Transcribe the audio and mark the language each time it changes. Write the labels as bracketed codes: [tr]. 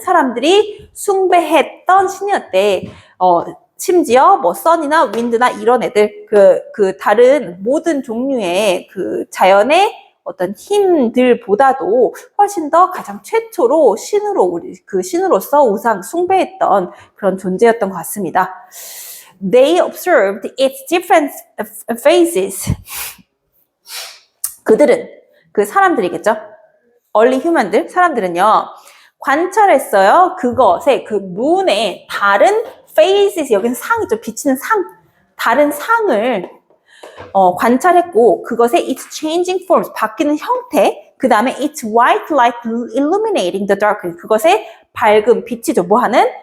[ko] 사람들이 숭배했던 신이었대. 심지어 뭐 선이나 윈드나 이런 애들, 그 다른 모든 종류의 그 자연의 어떤 힘들보다도 훨씬 더 가장 최초로 신으로, 그 신으로서 우상 숭배했던 그런 존재였던 것 같습니다. [en] They observed its different phases. [ko] 그들은, 그 사람들이겠죠? early human들, 사람들은요, 관찰했어요. 그것의, 그 문의 다른 phases, 여기는 상이죠. 비치는 상, 다른 상을 관찰했고, 그것의 [en] its changing forms, [ko] 바뀌는 형태, 그 다음에 [en] its white light illuminating the darkness, [ko] 그것의 밝은 빛이죠. 뭐하는?